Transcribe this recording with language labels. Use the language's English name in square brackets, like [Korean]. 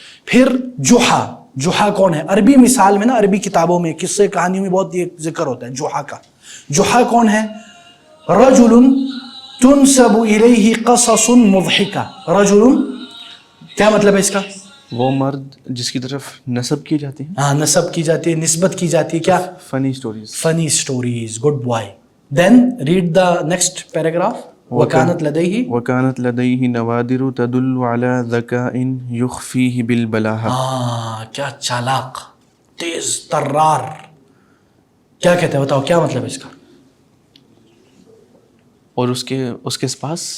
[Urdu] پھر جوحا, جوحا کون ہے؟ عربی مثال میں نا, عربی کتابوں میں قصے کہانیوں میں بہت یہ ذکر ہوتا ہے جوحا کا. جوحا کون ہے؟ [Arabic] رجل تنسب الیہ قصص مضحکہ. [Urdu] رجل کیا مطلب ہے اس کا؟ وہ مرد جس کی طرف نسب کی جاتی ہے, ہاں نسب کی جاتی ہے, نسبت کی جاتی ہے, کیا؟ [English] Funny stories. Funny stories. Good boy. Then read the next paragraph. [Arabic] وکانت لدیہ, وکانت لدیہ نوادر تدل علی ذکاء یخفیہ بالبلاہہ. [Urdu] ہاں کیا چالاک, تیز ترار. کیا کہتے ہیں بتاؤ, کیا مطلب ہے اس کا؟ اور اس کے پاس,